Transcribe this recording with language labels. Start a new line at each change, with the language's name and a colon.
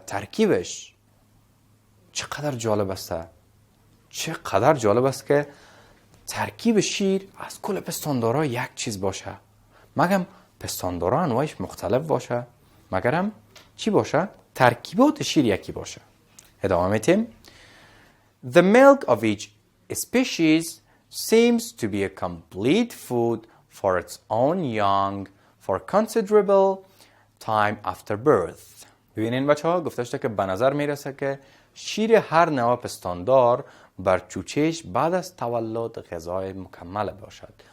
Persian: ترکیبش چقدر جالب است، چقدر جالب است که ترکیب شیر از کل پستاندارا یک چیز باشه. مگم پستاندارا انواعش مختلف باشه؟ مگرم چی باشه؟ ترکیبات شیر یکی باشه. ادامه میتیم.
English: The milk of each species seems to be a complete food for its own young for considerable time after birth.
Persian: ببینین بچه ها گفته شده که به نظر میرسه که شیر هر نوع پستاندار بر چوچش بعد از تولد غذای مکمل باشد.